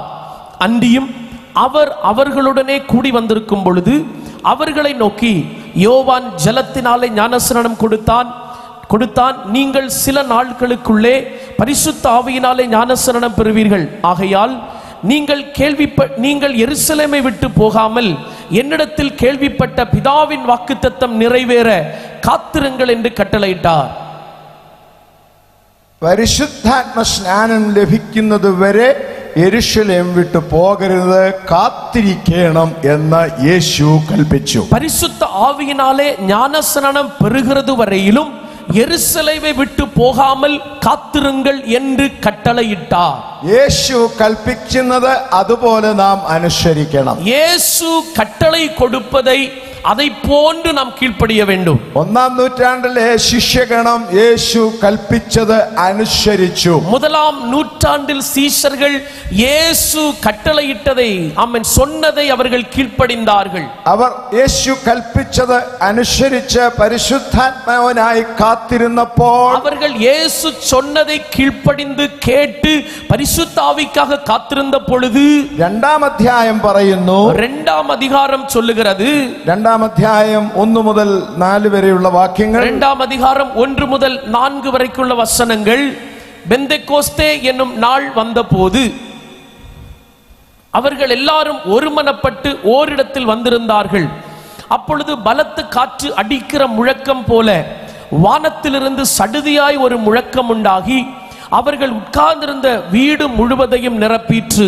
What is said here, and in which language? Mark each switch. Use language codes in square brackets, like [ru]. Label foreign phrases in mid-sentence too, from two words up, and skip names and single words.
[ta] அன்றியும் அவர் அவர்களுடனே கூடி வந்திருக்கும் பொழுது அவர்களை நோக்கி, யோவான் ஜலத்தினாலே ஞானஸ்நானம் கொடுத்தான். நீங்கள் சில நாட்களுக்குள்ளே பரிசுத்த ஆவியினாலே ஞானஸ்நானம் பெறுவீர்கள். ஆகையால் நீங்கள் எருசலேமை விட்டு போகாமல் என்னிடத்தில் கேள்விப்பட்ட பிதாவின் வாக்குத்தத்தம் நிறைவேற காத்திருங்கள் என்று கட்டளையிட்டார். [ml] പരിശുദ്ധാത്മ സ്നാനം ലഭിക്കുന്നത് വരെ യെരുശലേം വിട്ടു പോകരുത്, കാത്തിരിക്കണം എന്ന് യേശു കൽപ്പിച്ചു. [ta] பரிசுத்த ஆவியினாலே ஞானஸ்நானம் பெறுகிறது வரையிலும் எருசலேமை விட்டு போகாமல் காத்திருங்கள் என்று கட்டளையிட்டார். [ml] യേശു കൽപ്പിക്കുന്നത് അതുപോലെ നാം അനുസരിക്കണം. [ta] യേശു கட்டளை கொடுப்பதை அதை போன்று நாம் கீழ்ப்படிய வேண்டும். [ml] 1-ാം നൂറ്റാണ്ടിലെ ശിഷ്യഗണം യേശു കൽപ്പിച്ചത് അനുസരിച്ചു. [ta] 1-ാം நூற்றாண்டில் சீஷர்கள் இயேசு கட்டளையிட்டதை சொன்னதை அவர்கள் கீழ்ப்படிந்தார்கள். [ml] അവർ യേശു കൽപ്പിച്ചത് അനുസരിച്ച് പരിശുദ്ധാത്മാവിനായി കാത്തിരുന്നപ്പോൾ, [ta] அவர்கள் இயேசு சொன்னதை கீழ்ப்படிந்து கேட்டு பரிசுத்த ஆவிக்காக காத்திருந்த பொழுது [ml] 2-ാം അധ്യായം പറയുന്നു, [ta] 2-ാம் அதிகாரம் சொல்லுகிறது, [ml] 2-ാം അധ്യായം 1 മുതൽ 4 വരെയുള്ള വാക്യങ്ങൾ, [ta] 2-ാം அதிகாரம் 1 முதல் 4 வரைக்குள்ள வசனங்கள், பெந்தெக்கோஸ்தே என்னும் நாள் வந்தபோது அவர்கள் எல்லாரும் ஒருமனப்பட்டு ஓரிடத்தில் வந்திருந்தார்கள். அப்பொழுது பலத்த காற்று அடிக்கிற முழக்கம் போல வானத்திலிருந்து சடுதியாய் ஒரு முழக்கம் உண்டாகி அவர்கள் உட்கார்ந்திருந்த வீடு முழுவதையும் நிரப்பிற்று.